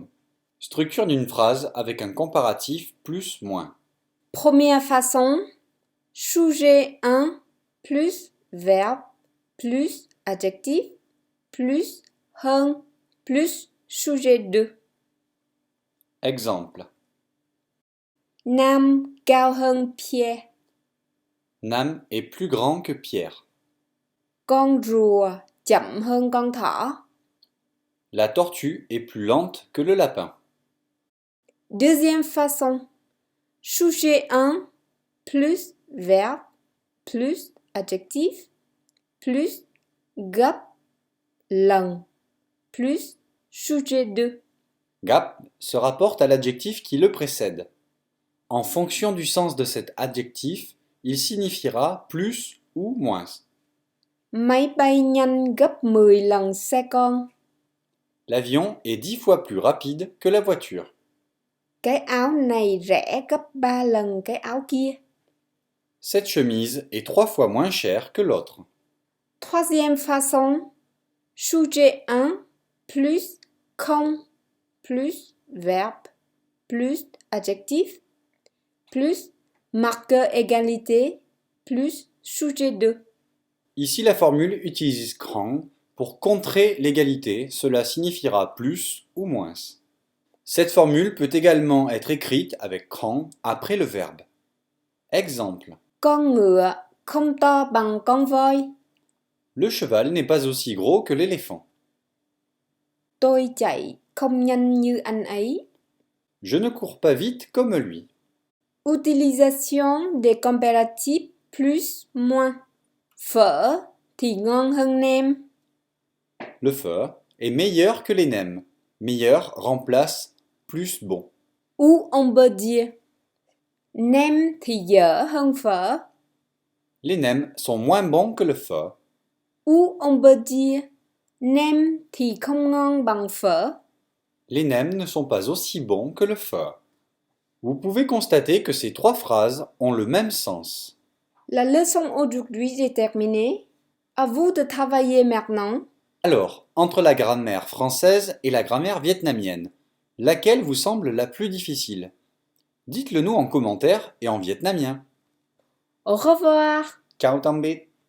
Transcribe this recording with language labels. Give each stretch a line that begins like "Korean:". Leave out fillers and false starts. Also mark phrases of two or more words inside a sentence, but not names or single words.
French: Structure d'une phrase avec un comparatif plus moins. Première façon, sujet 1 plus verbe plus adjectif plus hơn plus sujet 2. Exemple.
Vietnamese: Nam cao hơn Pierre.
French: Nam est plus grand que Pierre.
Vietnamese: Con rùa chậm hơn con thỏ.
French: La tortue est plus lente que le lapin. Deuxième façon, sujet 1 plus verbe plus adjectif plus
Vietnamese: gấp lần
French: plus sujet 2. Gap se rapporte à l'adjectif qui le précède. En fonction du sens de cet adjectif, il signifiera plus ou moins.
Vietnamese: Máy bay nhanh gấp 10 lần xe con.
French: L'avion est 10 fois plus rapide que la voiture.
Vietnamese: Cái áo này rẻ gấp 3 lần cái áo kia.
French: Cette chemise est 3 fois moins chère que l'autre. Troisième façon, sujet 1 plus quand plus verbe plus adjectif plus marqueur égalité plus sujet 2. Ici, la formule utilise quand pour contrer l'égalité, cela signifiera plus ou moins. Cette formule peut également être écrite avec quand après le verbe. Exemple.
Vietnamese: Con ngựa không to bằng con voi.
French: Le cheval n'est pas aussi gros que l'éléphant.
Vietnamese: Tôi chạy không nhanh như anh ấy.
French: Je ne cours pas vite comme lui. Utilisation des comparatifs plus moins.
Vietnamese: Phở thì ngon hơn nem.
French: Le phở est meilleur que les nems. Meilleur remplace plus bon. Ou on peut dire
Vietnamese: nem thì dở hơn phở.
French: Les nems sont moins bons que le phở. Ou on peut dire
Vietnamese: nem thì không ngon bằng phở.
French: Les nems ne sont pas aussi bons que le phở. Vous pouvez constater que ces 3 phrases ont le même sens. La leçon aujourd'hui est terminée. À vous de travailler maintenant. Alors, entre la grammaire française et la grammaire vietnamienne, laquelle vous semble la plus difficile? Dites-le nous en commentaire et en vietnamien. Au revoir.
Vietnamese: Ciao tạm biệt.